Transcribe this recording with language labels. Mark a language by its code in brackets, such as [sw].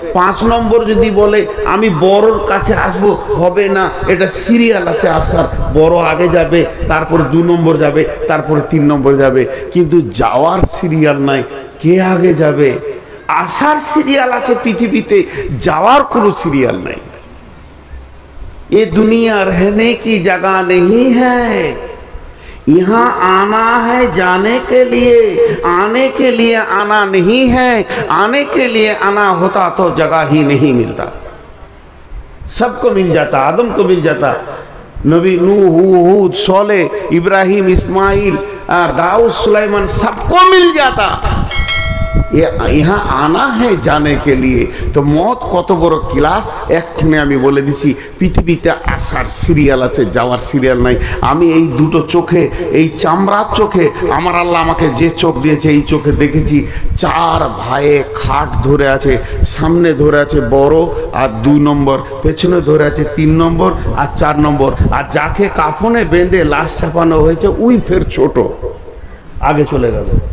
[bn] 5 নম্বর যদি বলে আমি বড়র কাছে আসব, হবে না, এটা সিরিয়াল আছে আসার। বড় আগে যাবে, তারপরে 2 নম্বর যাবে, তারপরে 3 নম্বর যাবে, কিন্তু যাওয়ার সিরিয়াল নাই। কে আগে যাবে? আসার সিরিয়াল আছে পৃথিবীতে, যাওয়ার কোনো সিরিয়াল নাই। [hi] ये दुनिया रहने की जगह नहीं है, यहाँ आना है जाने के लिए, आने के लिए आना नहीं है, आने के लिए आना होता तो जगह ही नहीं मिलता। सबको मिल जाता, आदम को मिल जाता, नबी नूह, हूद, सोले, इब्राहिम, इस्माइल, दाऊद, सुलाइमान, सबको मिल जाता। यहाँ आना है जाने के लिए। [bn] तो मौत कत बड़ क्लास एक्षणे आमी बोले दिছি, পৃথিবীতে আসার সিরিয়াল আছে, যাওয়ার সিরিয়াল নাই। আমি এই 2টো চোখে, এই চামড়ার চোখে, আমার আল্লাহ আমাকে যে চোখ দিয়েছে এই চোখে দেখেছি 4 ভাইয়ে খাট ধরে আছে, সামনে ধরে আছে বড় আর 2 নম্বর, পেছনে ধরে আছে 3 নম্বর আর 4 নম্বর, আর যাকে কাফনে বেঁধে লাশ চাপানো হয়েছে ওই ফের ছোট আগে চলে গেল।